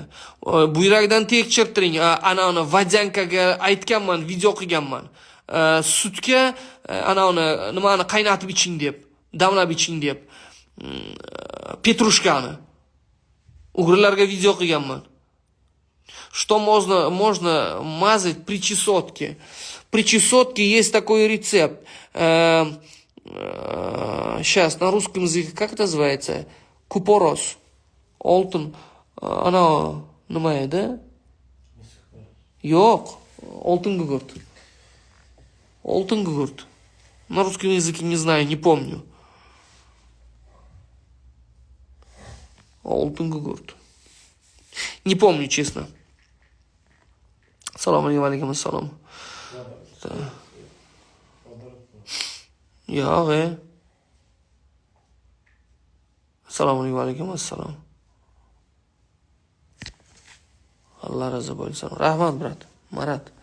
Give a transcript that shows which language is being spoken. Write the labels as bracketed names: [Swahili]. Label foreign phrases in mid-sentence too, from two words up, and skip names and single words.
[Uzbek] Buyrakdan tekshirtiring. Ana vodyankaga aytganman, video qilganman. Sutga nimani qaynatib iching deb, damlab iching deb. Petrushkani. O'g'rilarga video qilganman. [Russian] Что можно мазать при чесотке? При чесотке есть такой рецепт. Сейчас на русском языке как это называется? Купорос. [Uzbek] Oltin ana nima edi? Yo'q, oltin gugurt. [Russian] На русском языке не знаю, не помню. [Uzbek] Oltin gugurt. [Russian] Не помню, честно. [Arabic] السلام عليكم، السلام. Yo'q, السلام عليكم، السلام. [Uzbek] Allah razı bo'lsin. Rahmat, brat. Marat.